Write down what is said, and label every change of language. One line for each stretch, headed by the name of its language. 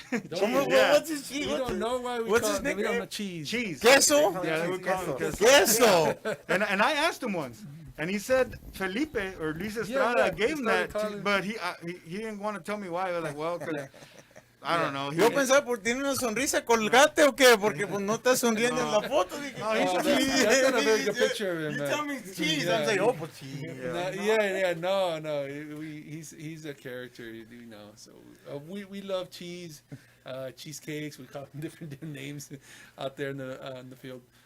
English: What's his cheese? We don't know why we what's call his nickname? We don't know cheese. Queso? Yeah, we call him Queso. And I asked him once, and he said Felipe or Luis Estrada gave him that, but he didn't want to tell me why. I was like, well, I don't know.
Spanish: Yo pensaba, porque tiene una sonrisa colgate o qué, porque pues no está sonriendo en la foto.
English: That's not a very good picture of him. You tell me cheese. I'm like, pues cheese. No. He's a character, So we love cheese, cheesecakes. We call them different names out there in the field.